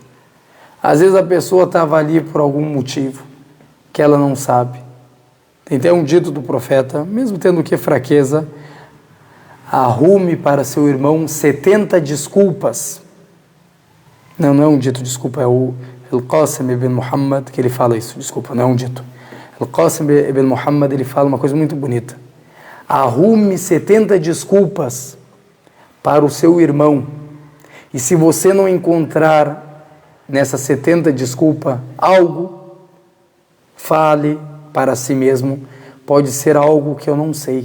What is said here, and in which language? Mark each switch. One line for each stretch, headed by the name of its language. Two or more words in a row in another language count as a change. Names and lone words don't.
Portuguese: Às vezes a pessoa estava ali por algum motivo que ela não sabe. Tem até um dito do profeta, mesmo tendo fraqueza, arrume para seu irmão 70 desculpas. Não é um dito, desculpa, é o Al-Qasim ibn Muhammad que ele fala isso, desculpa, não é um dito. Al-Qasim ibn Muhammad, ele fala uma coisa muito bonita. Arrume 70 desculpas para o seu irmão E se você não encontrar nessas 70 desculpas algo, fale para si mesmo, pode ser algo que eu não sei.